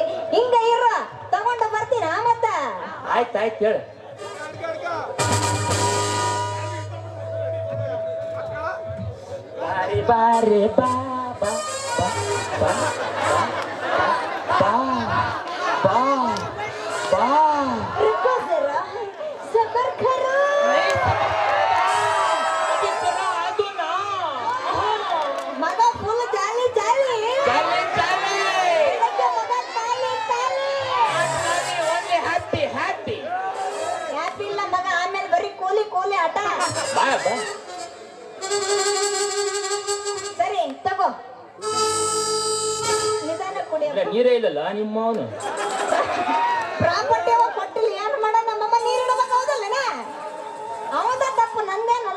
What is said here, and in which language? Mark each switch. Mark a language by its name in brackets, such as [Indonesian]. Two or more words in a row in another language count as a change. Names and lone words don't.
[Kannada] ಹಿಂಗ ಇರ ತಗೊಂಡ ಬರ್ತೀನ ಮತ್ತ. ಆಯ್ತು ಹೇಳು. ಬಾರಿ ಬಾರಿ ಬಾ ಬಾ ಬಾ ಬಾ ಬಾ ಬಾ [Hindi] रुको जरा सबर करो मग फुल चाली चाली मग ताली ताली [English] happy happy [Kannada] ಹ್ಯಾಪಿ ಇಲ್ಲ ಮಗ ಆಮೇಲೆ ಬರೀ ಕೂಲಿ ಕೂಲಿ ಆಟ. ಬಾ ಬಾ ಸರಿ ತಗೋ ನಿಧಾನ ಕುಡಿ. ಇಲ್ಲ ನೀರೇ ಇಲ್ಲಲ್ಲ ನಿಮ್ಮ ಅವನು ಪ್ರಾಪರ್ಟಿ ಅವ ಕೊಟ್ಟಿಲ್ಲ ಏನ್ ಮಾಡ ನಮ್ಮಮ್ಮ ನೀರು ಇಡಬೇಕು ಹೌದಲ್ಲನ ಅವದ ತಪ್ಪು ನಂದೇನಲ್ಲ.